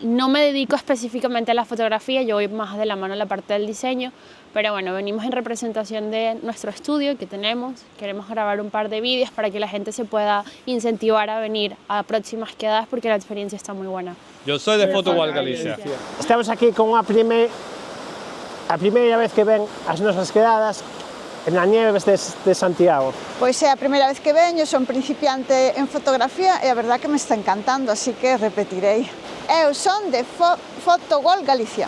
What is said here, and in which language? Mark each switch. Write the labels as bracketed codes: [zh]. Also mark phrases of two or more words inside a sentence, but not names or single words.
[es] No me dedico específicamente a la fotografía, yo voy más de la mano en la parte del diseño, pero bueno, venimos en representación de nuestro estudio que tenemos. Queremos grabar un par de vídeos para que la gente se pueda incentivar a venir a próximas quedadas porque la experiencia está muy buena. Yo soy de Photowalk Galicia. [gl] Estamos aquí con a primeira vez que ven as nosas quedadas na Nieves de Santiago. Pois é a primeira vez que veño, son principiante en fotografía e a verdad que me está encantando, así que repetirei. Eu son de Photowalk Galicia.